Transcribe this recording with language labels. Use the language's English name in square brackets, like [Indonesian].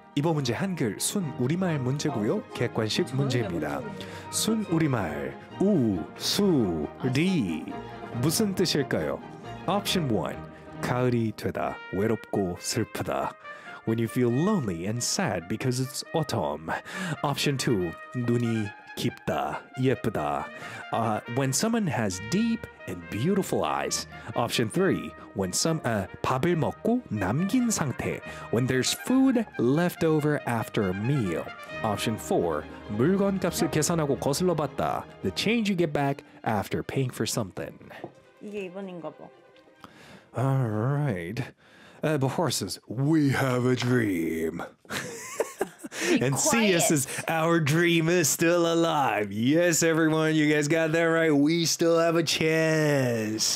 [Korean] 이번 문제 한글 순 우리말 문제고요. 객관식 문제입니다. 순 우리말 우수리 무슨 뜻일까요? [English] Option 1. [Korean] 가을이 되다. 외롭고 슬프다. [English] When you feel lonely and sad because it's autumn. Option 2. [Korean] 눈이 깊다. 예쁘다. [English] When someone has deep and beautiful eyes. Option 3. When some [Korean] 밥을 먹고 남긴 상태. [English] When there's food left over after a meal. Option 4. [Korean] 물건값을 계산하고 거슬러 봤다. [English] The change you get back after paying for something. [Korean] 이게 이번인가 봐. [English] Alright. Bahar says, we have a dream. And Sius is our dream is still alive. Yes, everyone, you guys got that right. We still have a chance.